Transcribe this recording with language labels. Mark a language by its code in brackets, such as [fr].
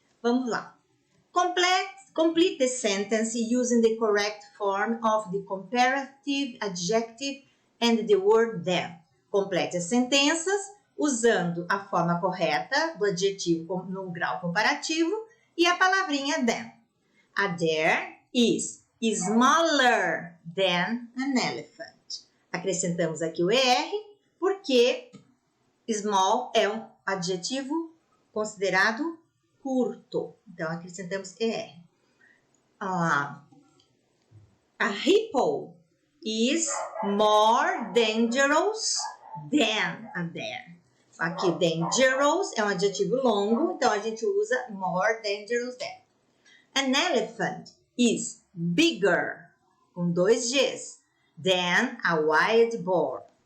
[pt] Vamos lá. [en] Complete the sentence using the correct form of the comparative adjective and the word than. [pt] Complete as sentenças usando a forma correta do adjetivo no grau comparativo e a palavrinha than. [en] A deer is smaller than an elephant. [pt] Acrescentamos aqui o ER porque small é um adjetivo considerado curto. Então, acrescentamos ER. [en] A hippo is more dangerous than a bear. [pt] Aqui, dangerous é um adjetivo longo, então a gente usa more dangerous than. [en] An elephant is bigger, [pt] com 2 Gs, [en] than a wild boar.